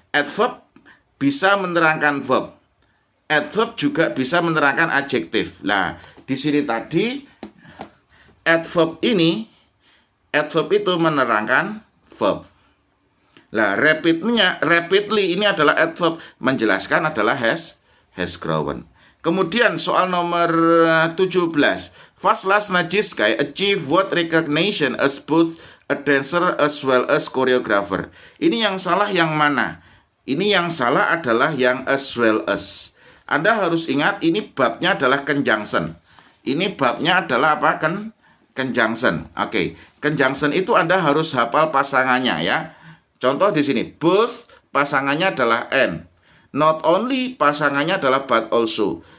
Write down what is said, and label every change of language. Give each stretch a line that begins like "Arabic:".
Indonesian: Adverb bisa menerangkan verb. Adverb juga bisa menerangkan adjektif. Nah, di sini tadi adverb itu menerangkan verb. Nah, rapidly ini adalah adverb, menjelaskan adalah has grown. Kemudian soal nomor 17.
English: Václav Nijinsky achieve what recognition as both a dancer as well as choreographer.
Indonesian: Ini yang salah yang mana? Ini yang salah adalah yang as well as. Anda harus ingat ini babnya adalah conjunction. Ini babnya adalah apa? Conjunction. Oke. Conjunction itu Anda harus hafal pasangannya ya. Contoh di sini, both pasangannya adalah and. Not only pasangannya adalah but also.